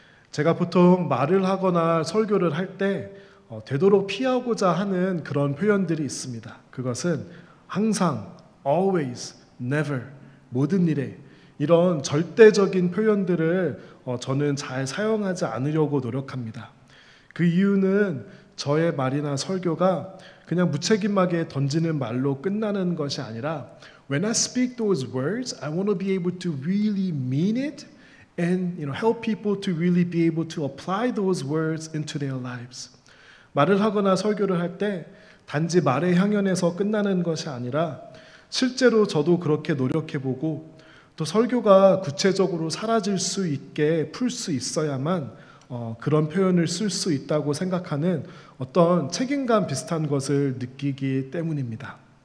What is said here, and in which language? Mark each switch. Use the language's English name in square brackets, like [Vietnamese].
[Korean] 제가 보통 말을 하거나 설교를 할 때 되도록 피하고자 하는 그런 표현들이 있습니다. 그것은 항상, [English] always, never, [Korean] 모든 일에 이런 절대적인 표현들을 저는 잘 사용하지 않으려고 노력합니다. 그 이유는 저의 말이나 설교가 그냥 무책임하게 던지는 말로 끝나는 것이 아니라 [English] When I speak those words, I want to be able to really mean it and help people to really be able to apply those words into their lives. [Korean] 말을 하거나 설교를 할 때 단지 말의 향연에서 끝나는 것이 아니라 실제로 저도 그렇게 노력해보고 또 설교가 구체적으로 사라질 수 있게 풀 수 있어야만 그런 표현을 쓸 수 있다고 생각하는 어떤 책임감 비슷한 것을 느끼기 때문입니다.